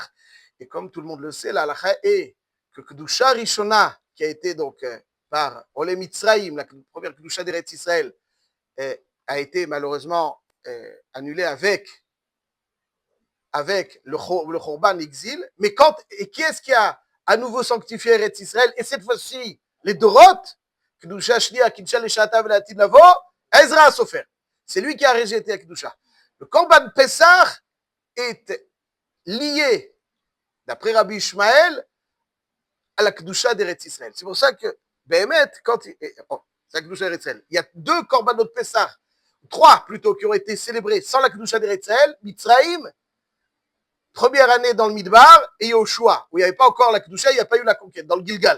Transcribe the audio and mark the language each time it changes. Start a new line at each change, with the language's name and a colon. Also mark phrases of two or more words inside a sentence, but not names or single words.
French: Et comme tout le monde le sait, la halakha est que
Hebrew: קדושה ראשונה,
French: qui a été donc par
Hebrew: עולי מצרים,
French: la première Kedusha d'Eretz Israël, a été malheureusement annulée avec le Khorban exil. Mais qui est-ce qui a à nouveau sanctifié Eretz Israël? Et cette fois-ci, les Dorot,
Hebrew: קדושה שנייה, קידשה לשעתה ולעתיד לבוא,
French: Ezra Sofer. C'est lui qui a rejeté la Kedusha. Le
Hebrew: קרבן פסח
French: est lié, d'après Rabbi Ishmael, à la Kedusha d'Eretz Israël. C'est pour ça que, Béhémet, c'est la Kedusha d'Eretz Israël. Il y a 2
Hebrew: קרבנות פסח,
French: 3 plutôt, qui ont été célébrés sans la Kedusha d'Eretz Israël, Mitzrayim, première année dans le Midbar, et Yoshua, où il n'y avait pas encore la Kedusha, il n'y a pas eu la conquête, dans le Gilgal.